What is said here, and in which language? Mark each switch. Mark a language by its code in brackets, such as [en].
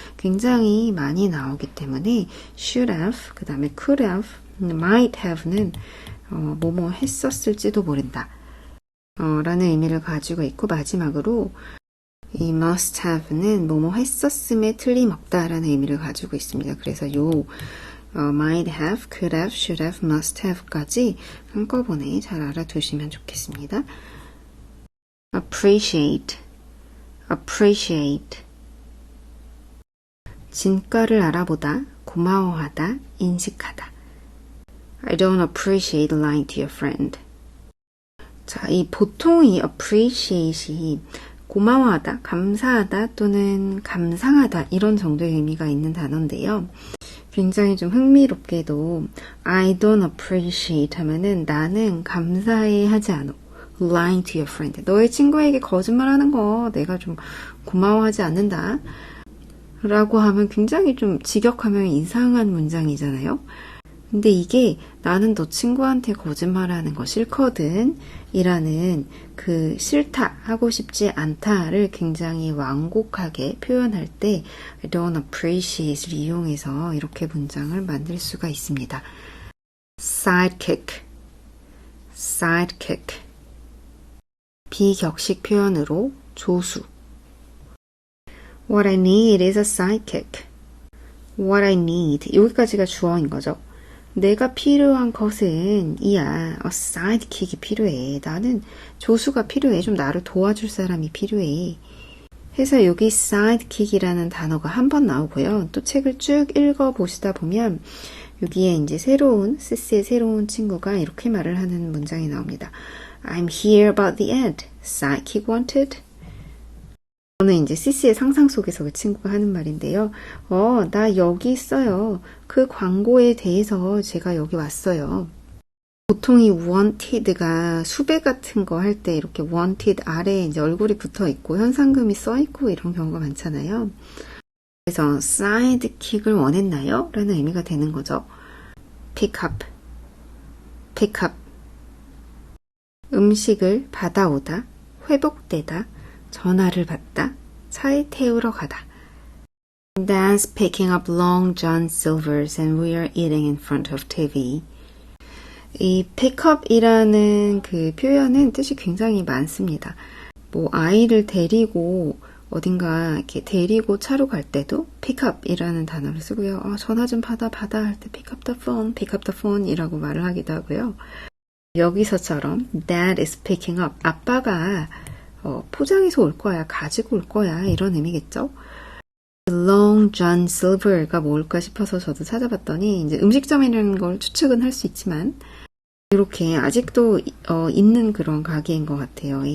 [ko] 굉장히 많이 나오기 때문에 [en] should have, [ko] 그 다음에 [en] could have, might have [ko] 는 뭐뭐 했었을지도 모른다 라는 의미를 가지고 있고 마지막으로 이 [en] must have [ko] 는 뭐뭐 했었음에 틀림없다라는 의미를 가지고 있습니다. 그래서 요 [en] might have, could have, should have, must have까지 [ko] 한꺼번에 잘 알아두시면 좋겠습니다. [en] appreciate, appreciate. [ko] 진가를 알아보다, 고마워하다, 인식하다. [en] I don't appreciate lying to your friend. [ko] 자, 이 보통 이 appreciate이 고마워하다, 감사하다 또는 감상하다 이런 정도의 의미가 있는 단어인데요. 굉장히 좀 흥미롭게도 [en] I don't appreciate [ko] 하면은 나는 감사해 하지 않아. [en] lying to your friend. [ko] 너의 친구에게 거짓말하는 거 내가 좀 고마워하지 않는다. 라고 하면 굉장히 좀 직역하면 이상한 문장이잖아요. 근데 이게 나는 너 친구한테 거짓말하는 거 싫거든 이라는 그 싫다, 하고 싶지 않다를 굉장히 완곡하게 표현할 때 [en] I don't appreciate [ko] 를 이용해서 이렇게 문장을 만들 수가 있습니다. [en] sidekick, sidekick. [ko] 비격식 표현으로 조수. [en] What I need is a sidekick. What I need. [ko] 여기까지가 주어인 거죠. 내가 필요한 것은 이야, a sidekick이 필요해. 나는 조수가 필요해. 좀 나를 도와줄 사람이 필요해. 해서 여기 sidekick이라는 단어가 한 번 나오고요. 또 책을 쭉 읽어보시다 보면 여기에 이제 시스의 새로운 친구가 이렇게 말을 하는 문장이 나옵니다. [en] I'm here about the ad. Sidekick wanted. [ko] 저는 이제 시스의 상상 속에서 그 친구가 하는 말인데요. 나 여기 있어요. 그 광고에 대해서 제가 여기 왔어요. 보통 이 wanted가 수배 같은 거 할 때 이렇게 wanted 아래에 이제 얼굴이 붙어 있고 현상금이 써 있고 이런 경우가 많잖아요. 그래서 sidekick을 원했나요? 라는 의미가 되는 거죠. [en] pick up, pick up. [ko] 음식을 받아오다, 회복되다, 전화를 받다, 차에 태우러 가다. [en] Dad's picking up Long John Silver's and we are eating in front of TV. [ko] 이 pickup이라는 그 표현은 뜻이 굉장히 많습니다. 뭐 아이를 데리고 어딘가 이렇게 데리고 차로 갈 때도 pickup이라는 단어를 쓰고요. 전화 좀 받아 할 때 [en] pick up the phone [ko] 이라고 말을 하기도 하고요. [en] 여기서처럼 Dad is picking up. [ko] 아빠가 포장해서 올 거야, 가지고 올 거야 이런 의미겠죠. Long John Silver가 뭘까 싶어서 저도 찾아봤더니 이제 음식점이라는 걸 추측은 할 수 있지만 이렇게 아직도 있는 그런 가게인 것 같아요.